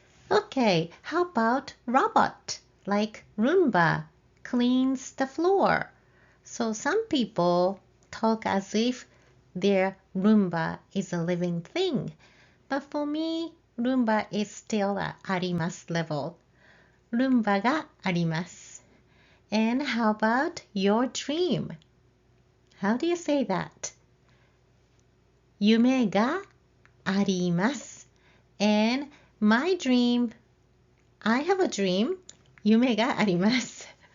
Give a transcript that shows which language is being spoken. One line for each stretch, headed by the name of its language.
English: Okay, how about robot? Like Roomba cleans the floor. So some people talk as if their Roomba is a living thing. But for me, Roomba is still at あります level.
Japanese: Roomba があります.
English: And how about your dream? How do you say that?
Japanese: 夢があります.
English: And my dream, I have a dream.
Japanese: 夢があります.